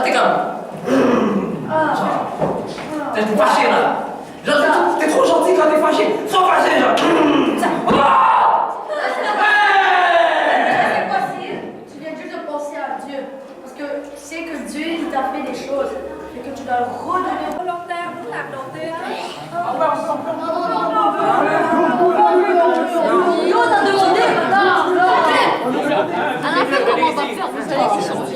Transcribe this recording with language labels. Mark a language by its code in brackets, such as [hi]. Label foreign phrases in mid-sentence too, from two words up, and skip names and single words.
[fr] Ah, t'es comme. T'es fâché là. Genre, t'es trop gentil quand t'es fâché. Sois fâché, genre. Cette fois-ci, tu viens juste de penser à Dieu. Parce que tu sais que Dieu, il t'a fait des choses. Et que tu dois le redonner. [vi] Volontaire muốn làm đầu tiên á? [fr] Nous, on a demandé. À la fin, comment on va faire? Vous allez échanger.